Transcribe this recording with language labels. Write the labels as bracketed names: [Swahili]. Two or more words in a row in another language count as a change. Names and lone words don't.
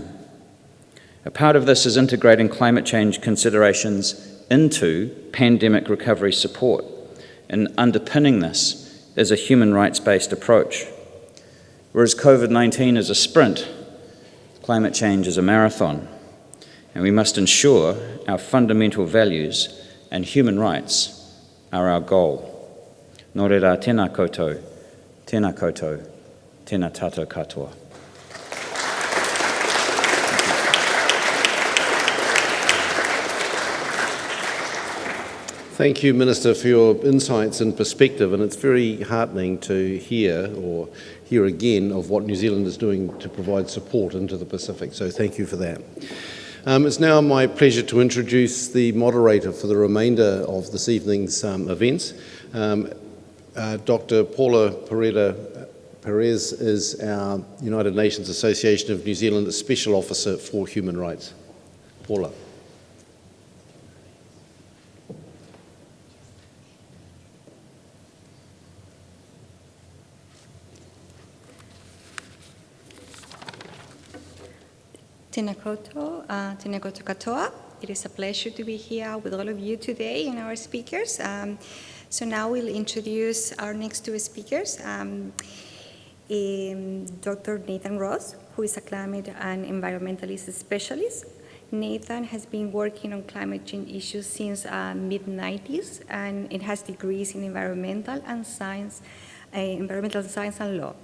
[English] A part of this is integrating climate change considerations into pandemic recovery support, and underpinning this is a human rights-based approach. Whereas COVID-19 is a sprint, climate change is a marathon, and we must ensure our fundamental values and human rights are our goal. [Māori] Nō reira, tēnā koutou, tēnā tātou katoa. [English] Thank you, Minister, for your insights and perspective, and it's very heartening to hear again of what New Zealand is doing to provide support into the Pacific, so thank you for that. It's now my pleasure to introduce the moderator for the remainder of this evening's events. Dr. Paula Pereda-Perez is our United Nations Association of New Zealand Special Officer for Human Rights. Paula. [Māori] Tēnā koutou, tēnā koutou katoa. [English] It is a pleasure to be here with all of you today and our speakers. So now we'll introduce our next two speakers. Dr. Nathan Ross, who is a climate and environmentalist specialist. Nathan has been working on climate change issues since mid-90s, and it has degrees in environmental science and law.